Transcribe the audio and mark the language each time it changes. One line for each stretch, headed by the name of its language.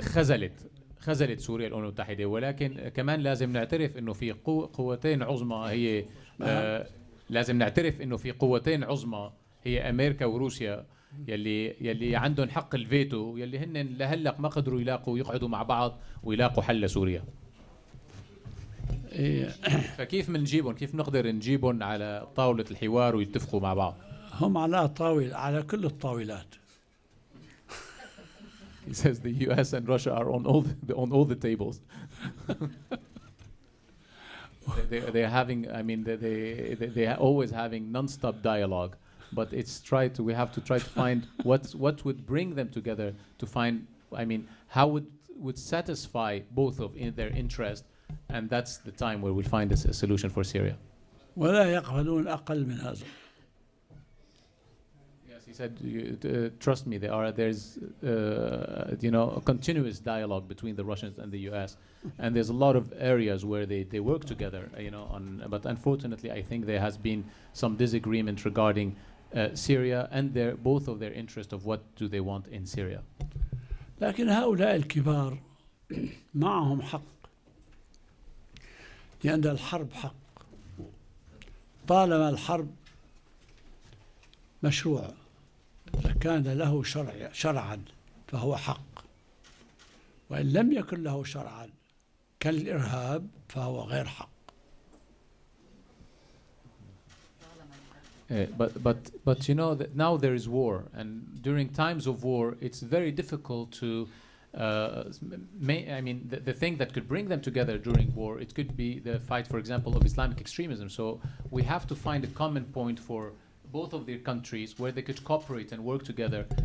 Arabic: خذلت سوريا الامم المتحده، ولكن كمان لازم نعترف انه في قوتين عظمى هي لازم نعترف انه في قوتين عظمى هي امريكا وروسيا يلي عندهم حق الفيتو، يلي هن لهلق ما قدروا يقعدوا مع بعض ويلاقوا حل لسوريا. فكيف بنجيبهم؟ كيف نقدر نجيبهم على طاولة الحوار ويتفقوا مع بعض؟ هم على كل الطاولات.
English: He says the US and Russia are on all the tables. They're having, I mean, they are always having non-stop dialogue, but we have to try to find what would bring them together to find, I mean, how would satisfy both of their interest. And that's the time where we'll find a solution for Syria.
Arabic: ولا يقبلون أقل من هذا.
English: Yes, he said, trust me, there's a continuous dialogue between the Russians and the US, and there's a lot of areas where they work together, but unfortunately I think there has been some disagreement regarding Syria and both of their interest of what do they want in Syria.
Arabic: لكن هؤلاء الكبار معهم حق، لأن الحرب حق. طالما الحرب مشروع، إذا كان له شرعا فهو حق، وإن لم يكن له شرعا كالإرهاب فهو غير حق.
English: But you know that now there is war, and during times of war it's very difficult to the thing that could bring them together during war, it could be the fight, for example, of Islamic extremism. So we have to find a common point for both of their countries where they could cooperate and work together.